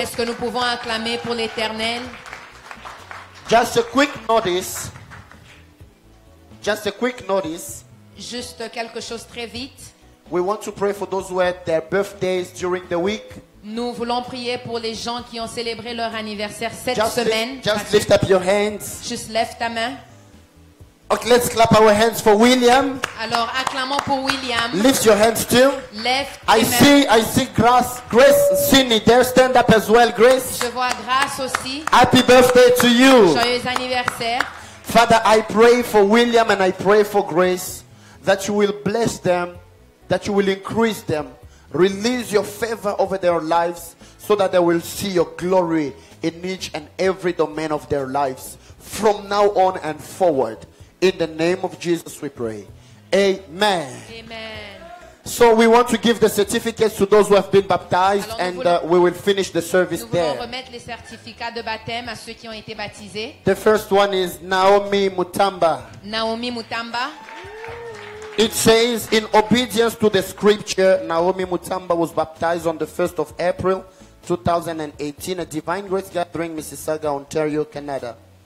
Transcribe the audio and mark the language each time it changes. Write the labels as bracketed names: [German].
[French] Est-ce que nous pouvons acclamer pour l'Éternel? [English] Just a quick notice. Just a quick notice. [French] Juste quelque chose très vite. [English] We want to pray for those who had their birthdays during the week. [French] Nous voulons prier pour les gens qui ont célébré leur anniversaire cette [English] Just [French] semaine. [English] lift up your hands. [French] Juste lève ta main. [English] Okay, let's clap our hands for William. [French] Alors acclamons pour William. [English] Lift your hands too. [French] Lève tes mains. [English] I see Grace Sydney there. Stand up as well, Grace. [French] Je vois Grâce aussi. [English] Happy birthday to you. [French] Joyeux anniversaire. [English] Father, I pray for William and I pray for Grace that you will bless them, that you will increase them, release your favor over their lives so that they will see your glory in each and every domain of their lives from now on and forward. In the name of Jesus we pray. Amen. Amen. So we want to give the certificates to those who have been baptized, [French] Alors, [English] and we will finish the service [French] Nous voulons [English] there. [French] remettre les certificats de baptême à ceux qui ont été baptisés. [English] The first one is Naomi Mutamba. Naomi Mutamba. It says, in obedience to the scripture, Naomi Mutamba was baptized on the 1st of April 2018 at Divine Grace Gathering, Mississauga, Ontario, Canada.